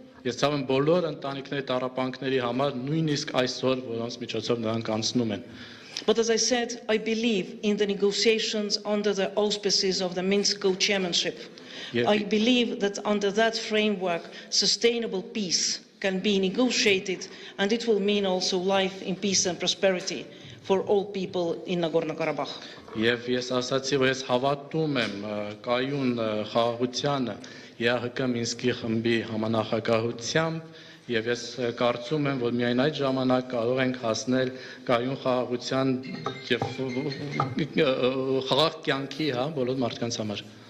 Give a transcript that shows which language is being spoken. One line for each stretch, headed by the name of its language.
Armenian: ես ցավ եմ բոլոր ընտանիքների տառապանքների համար, նույնիսկ այսօր, որոնց միջոցով նրանք անցնում են։
English: But as I said, I believe in the negotiations under the auspices of the Minsk co-chairmanship. I believe that under that framework, sustainable peace can be negotiated, and it will mean also life in peace and prosperity for all people in Nagorno-Karabakh.
Armenian: Եվ ես ասացի, որ ես հավատում եմ կայուն խաղաղությանը ԵԱՀԿ Մինսկի խմբի համանախագահությամբ, եւ ես կարծում եմ, որ միայն այդ ժամանակ կարող ենք հասնել կայուն խաղաղության եւ խաղաղ կյանքի, բոլոր մարդկանց համար։